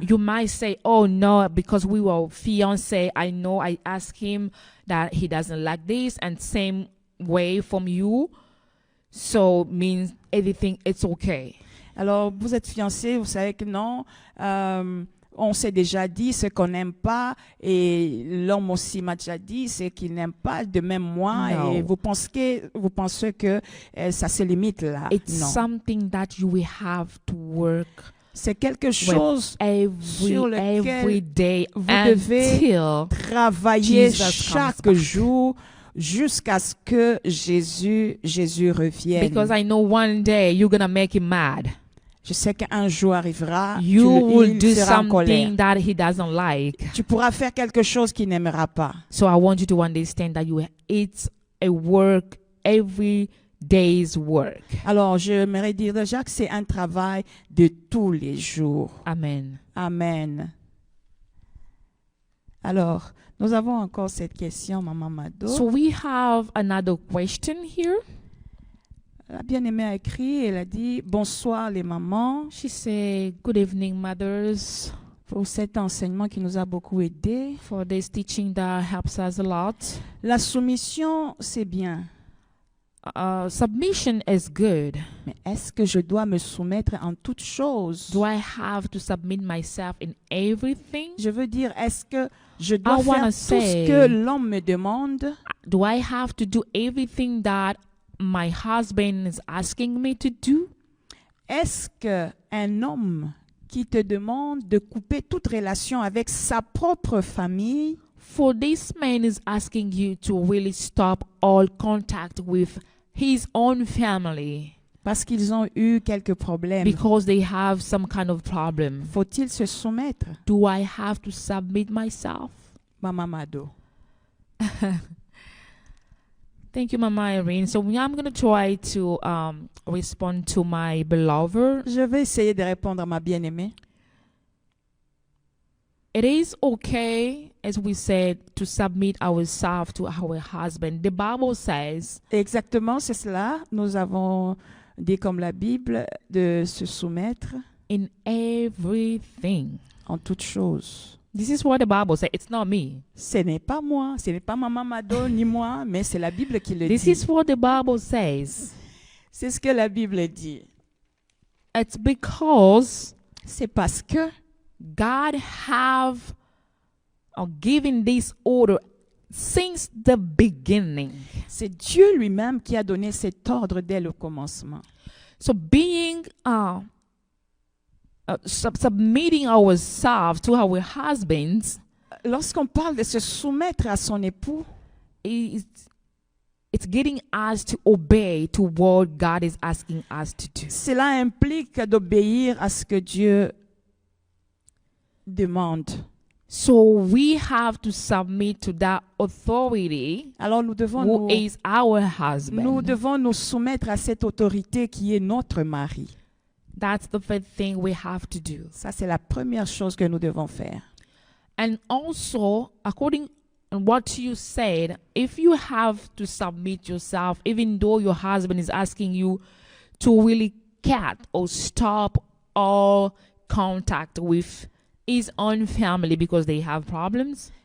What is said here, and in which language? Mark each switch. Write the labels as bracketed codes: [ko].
[en] You might say, oh no, because we were fiancé, I know I asked him that he doesn't like this, and same way from you, so means everything, it's okay. [fr] Alors, vous êtes fiancé, vous savez que non, on s'est déjà dit ce qu'on n'aime pas, et l'homme aussi m'a déjà dit ce qu'il n'aime pas, de même moi, [en] No. [fr] et vous pensez que ça se limite là. [en] It's [fr] Non. [en] something that you will have to work [fr] C'est quelque chose sur [en] every [fr] lequel [en] day [fr] vous devez [en] until [fr] travailler [en] Jesus [fr] chaque [en] comes back. [fr] jour jusqu'à ce que Jésus revienne. [en] because I know one day you're gonna make him mad. [fr] Je sais qu'un jour arrivera, [en] You will [fr] il [en] do [fr] sera en colère. [en] something that he doesn't like. [fr] Tu pourras faire quelque chose qu'il n'aimera pas. [en] So I want you to understand that it's a work, every day's work. [fr] Alors, j'aimerais dire déjà que c'est un travail de tous les jours. Amen. Amen. Alors, nous avons encore cette question, Maman Mado. [en] So we have another question here. [fr] La bien-aimée a écrit, elle a dit « Bonsoir les mamans [en] She said, good evening, mothers, » [fr] pour cet enseignement qui nous a beaucoup aidés. [en] for this teaching that helps us a lot. [fr] La soumission, c'est bien. [en] Submission is good. [fr] Mais est-ce que je dois me soumettre en toutes choses? [en] Do I have to submit myself in everything? [fr] Je veux dire, est-ce que je dois [en] I [fr] faire [en] wanna [fr] tout ce que l'homme me demande? [en] Do I have to do everything that my husband is asking me to do? [fr] Est-ce qu'un homme qui te demande de couper toute relation avec sa propre famille, [en] For this man is asking you to really stop all contact with his own family [fr] parce qu'ils ont eu quelques problèmes, [en] because they have some kind of problem. [fr] faut-il se soumettre? Do I have to submit myself? Maman Mado. [en] Thank you, Mama Irene. So I'm going to try to respond to my beloved. Je vais essayer de répondre à ma bien-aimée. It is okay, as we said, to submit ourselves to our husband. The Bible says, [fr] Exactement, c'est cela. Nous avons dit comme la Bible de se soumettre [en] in everything. [fr] en toutes choses. [en] This is what the Bible says. It's not me. [fr] Ce n'est pas moi, ce n'est pas Maman Mado ni moi, mais c'est la Bible qui le [en] This [fr] dit. [en] is what the Bible says. [fr] C'est ce que la Bible dit. [en] It's because [fr] C'est parce que [en] God have given this order since the beginning. [fr] c'est Dieu lui-même qui a donné cet ordre dès le commencement. [en] So being submitting ourselves to our husbands, [fr] Lorsqu'on parle de se soumettre à son époux, [en] it's getting us to obey to what God is asking us to do. [fr] cela implique d'obéir à ce que Dieu demande. [en] So we have to submit to that authority [fr] Alors nous devons [en] who is our husband. [fr] nous soumettre à cette autorité qui est notre mari. [en] That's the first thing we have to do. [fr] Ça, c'est la première chose que nous devons faire. [en] And also, according to what you said, if you have to submit yourself, even though your husband is asking you to really cut or stop all contact with his own family because they have problems.